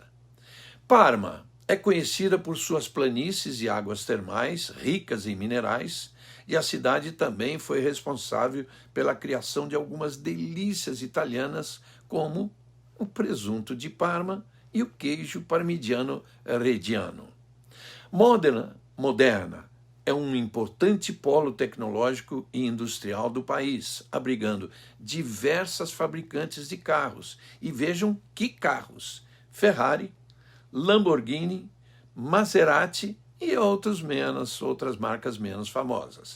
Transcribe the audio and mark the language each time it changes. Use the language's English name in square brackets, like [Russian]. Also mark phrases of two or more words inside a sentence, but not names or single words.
[Portuguese] Parma é conhecida por suas planícies e águas termais ricas em minerais, e a cidade também foi responsável pela criação de algumas delícias italianas, como o presunto de Parma e o queijo parmigiano reggiano. Modena é um importante polo tecnológico e industrial do país, abrigando diversas fabricantes de carros. E vejam que carros: Ferrari, Lamborghini, Maserati e outras marcas menos famosas.